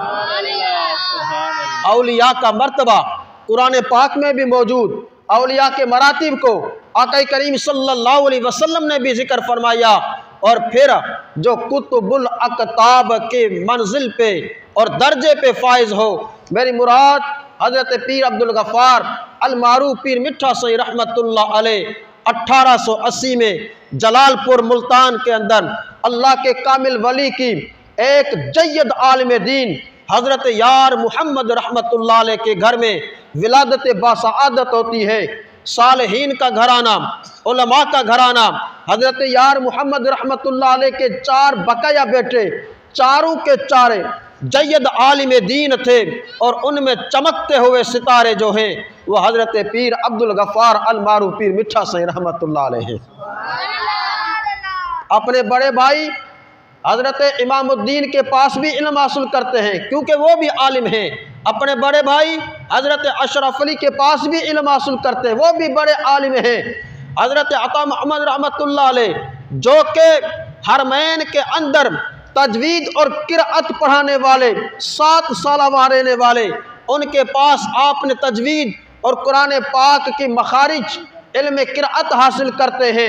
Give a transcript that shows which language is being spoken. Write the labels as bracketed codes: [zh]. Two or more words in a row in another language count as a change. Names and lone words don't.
[ur] اولیاء کا مرتبہ قرآن پاک میں بھی موجود. اولیاء کے مراتب کو آقا کریم [ar] صلی اللہ علیہ وسلم [ur] نے بھی ذکر فرمایا. اور پھر جو [ar] قطب الاقطاب [ur] کے منزل پے اور درجے پے فائز ہو، میری مراد حضرت پیر عبدالغفار المعروف پیر مٹھا سائیں [ar] رحمۃ اللہ علیہ [ur] 1880 میں جلالپور ملتان کے اندر اللہ کے کامل ولی کی ایک جید عالم دین حضرت یار محمد [ar] رحمۃ اللہ علیہ [ur] کے گھر میں ولادت باسعادت ہوتی ہے. صالحین کا گھرانہ، علماء کا گھرانہ. حضرت یار محمد [ar] رحمۃ اللہ علیہ [ur] کے 4 بقایا بیٹے، چاروں کے چارے جید عالم دین تھے، اور ان میں چمکتے ہوئے ستارے جو ہیں وہ حضرت پیر عبدالغفار المعروف پیر مٹھا سائیں [ar] رحمۃ اللہ علیہ [ur] ہیں. اپنے بڑے بھائی حضرت امام الدین کے پاس بھی علم حاصل کرتے ہیں، کیونکہ وہ بھی عالم ہیں. اپنے بڑے بھائی حضرت اشرف علی کے پاس بھی علم حاصل کرتے ہیں، وہ بھی بڑے عالم ہیں. حضرت عطا محمد [ar] رحمۃ اللہ علیہ, [ur] ، جو کہ حرمین کے اندر تجوید اور قراءت پڑھانے والے 7 سال رہنے والے، ان کے پاس آپ نے تجوید اور قرآن پاک کی مخارج علم قراءت حاصل کرتے ہیں.